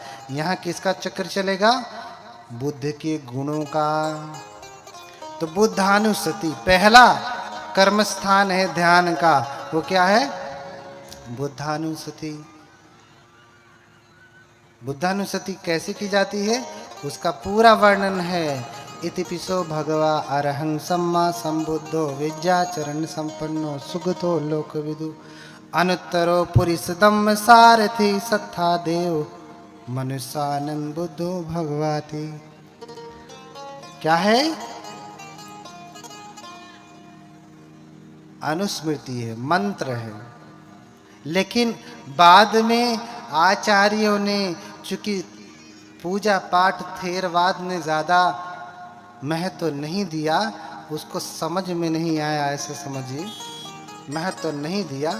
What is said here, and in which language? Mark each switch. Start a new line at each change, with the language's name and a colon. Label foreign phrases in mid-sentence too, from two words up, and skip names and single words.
Hindi: यहाँ किसका चक्र चलेगा? बुद्ध के गुणों का। तो बुद्धानुस्सति पहला कर्म स्थान है ध्यान का। वो क्या है? बुद्धानुस्सति। बुद्धानुस्सति कैसे की जाती है उसका पूरा वर्णन है।
Pali: इतिपिसो भगवा अरहं सम्मा संबुद्धो विद्याचरण संपन्नो सुगतो लोकविदु अनुत्तरो पुरिसदम सारथि सत्था देव मनुष्यानंद बुद्धो भगवाति।
Hindi: क्या है? अनुस्मृति है, मंत्र है। लेकिन बाद में आचार्यों ने, चूंकि पूजा पाठ थेरवाद ने ज्यादा महत्व नहीं दिया, उसको समझ में नहीं आया, ऐसे समझिए, महत्व नहीं दिया।